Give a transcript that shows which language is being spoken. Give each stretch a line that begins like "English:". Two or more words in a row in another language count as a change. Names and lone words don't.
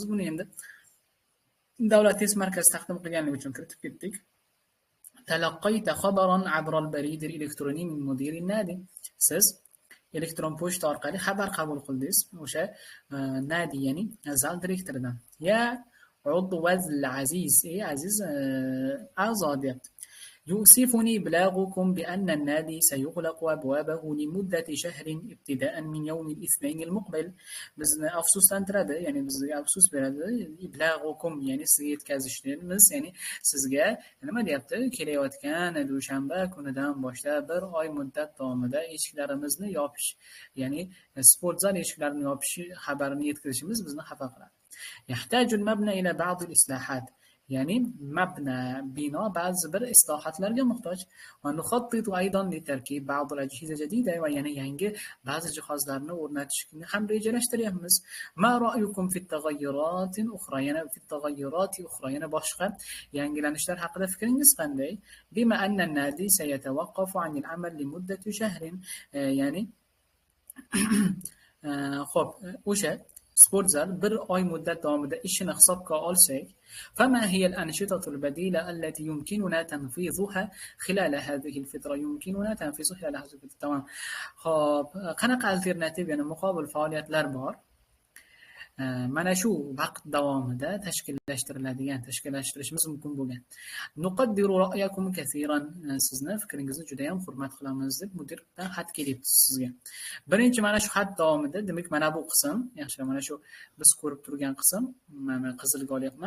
Uzbek: Buni endi davlat test markazi taqdim qilganligi uchun kiritib ketdik.
Arabic: تلقيت خبرا عبر البريد الإلكتروني من مدير النادي.
Uzbek: Siz elektron pochta orqali xabar qabul qildingiz o'sha nadi, ya'ni zal direktoridan.
Arabic: Ya عضو العزيز إيه عزيز أعضاء. يؤسفني إبلاغكم بأن النادي سيغلق أبوابه لمدة شهر ابتداء من يوم الاثنين المقبل.
Uzbek: biz afsuslantiradi, ya'ni bizga afsus beradi. İblağukum, ya'ni sizga yetkazishimiz, ya'ni sizga nima deyapti? Kelayotgan dushanba kunidan boshlab bir oy muddat davomida eshiklarimizni yopish, ya'ni sport zal eshiklarini yopish xabarini yetkazishimiz bizni xafa qiladi.
Arabic: يحتاج المبنى إلى بعض الإصلاحات.
Uzbek: ya'ni mabna bino ba'zi bir islohotlarga muhtoj.
Arabic: ونخطط أيضا لتركيب بعض الأجهزة جديدة,
Uzbek: va yana yangi ba'zi jihozlarni o'rnatishni ham rejalashtiryapmiz.
Arabic: ما رأيكم في التغييرات الأخرى، yana في التغييرات الأخرى,
Uzbek: yana boshqa yangilanishlar haqida fikringiz qanday?
Arabic: بما أن النادي سيتوقف عن العمل لمدة شهر,
Uzbek: ya'ni xo'p, o'sha sport zal bir oy muddat davomida ishini hisobga olsak,
Arabic: فما هي الأنشطة البديلة التي يمكننا تنفيذها خلال هذه الفترة؟ يمكننا تنفيذها خلال هذه الفترة. تمام.
Uzbek: خب qanaqa alternativ, ya'ni muqobil faoliyatlar bor? Mana shu vaqt davomida tashkillashtirishimiz mumkin bo'lgan.
Arabic: نقدر رأيكم كثيرا,
Uzbek: sizni fikringizni juda ham hurmat qilamiz deb mudirdan xat kelyapti sizga. Birinchi mana shu xat davomida, demak mana bu qism, yaxshi, mana shu biz ko'rib turgan qism, mana qizilga olyapman.